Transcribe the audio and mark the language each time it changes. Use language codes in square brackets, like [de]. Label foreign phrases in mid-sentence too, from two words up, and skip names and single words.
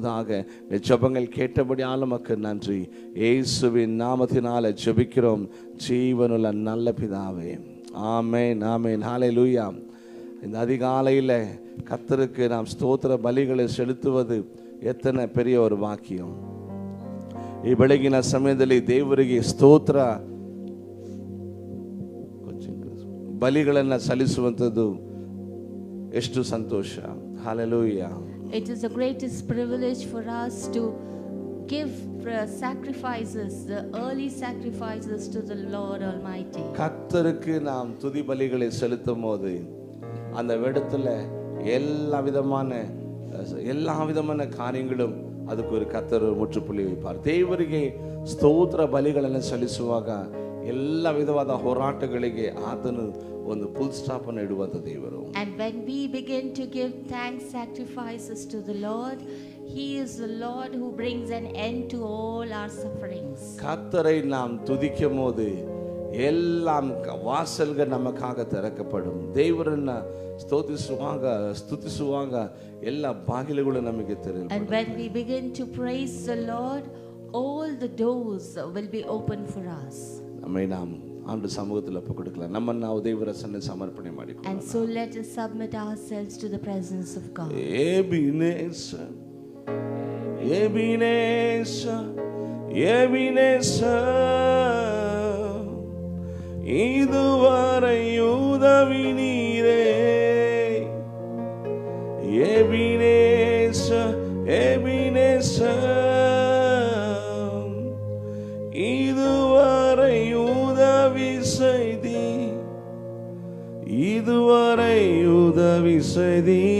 [ta] ஜெபங்கள் கேட்டபடி ஆளுமக்கு நன்றி. இயேசுவின் நாமத்தினால ஜெபிக்கிறோம் ஜீவனுள்ள நல்ல பிதாவே, ஆமென், ஆமென், ஹல்லேலூயா. இந்த அதிகாலையில் கர்த்தருக்கு நாம் ஸ்தோத்திர பலிகளை செலுத்துவது எத்தனை பெரிய ஒரு வாக்கியம். [kn] ಈ ಬೆಳಗಿನ ಸಮಯದಲ್ಲಿ ದೇವರಿಗೆ ಸ್ತೋತ್ರ ಬಲಿಗಳನ್ನು ಸಲ್ಲಿಸುವಂಥದ್ದು ಎಷ್ಟು ಸಂತೋಷ. ಹಲ್ಲೆಲೂಯಾ. [en] It is the greatest privilege for us to give sacrifices, the early sacrifices to the Lord Almighty. [ta] கர்த்தருக்கு நாம் துதி பலிகளை செலுத்தும் போது அந்த இடத்துல எல்லா விதமான காரியங்களும் ಅದಕ್ಕೆ ஒரு கர்த்தர் ಮುற்றுಪುಳ್ಳಿ வைப்பார். [kn] ದೇವರಿಗೆ ಸ್ತೋತ್ರ ಬಲಿಗಳನ್ನು ಸಲ್ಲಿಸುವಾಗ ಎಲ್ಲ ವಿಧವಾದ ಹೋರಾಟಗಳಿಗೆ ಆತನು ಒಂದು [en] full stop [kn] ಅನ್ನು ಇಡುವಂತ ದೇವರು. [en] And when we begin to give thanks sacrifices to the Lord, he is the Lord who brings an end to all our sufferings. [ta] கர்த்தரை நாம் துதிக்கும் போது எல்லாம் வாசல்கள் நமக்காக திறக்கப்படும். [kn] தேவரನ್ನ ಸ್ತುತಿಸುವಾಗ ಎಲ್ಲ ಬಾಗಿಲುಗಳು ನಮಗೆ ತೆರೆಯಲ್ಪಡುತ್ತವೆ. [en] And when we begin to praise the Lord, all the doors will be open for us. [ta] நம்மை நாம் ஆண்டு சமூகத்தில் ஒப்பு கொடுக்கலாம். [kn] நம்ம ನಾವು ದೇವರ ಸನ್ನಿಧಿಯಲ್ಲಿ ಸಮರ್ಪಣೆ ಮಾಡಿಕೊಳ್ಳೋಣ. [en] And so let us submit ourselves to the presence of God. [ta] Ebenezer, Ebenezer, Ebenezer, இதுவரை உதவி நீரே. Ebenezer, Ebenezer, இதுவரை உதவி செய்தி, இதுவரை உதவி செய்தி.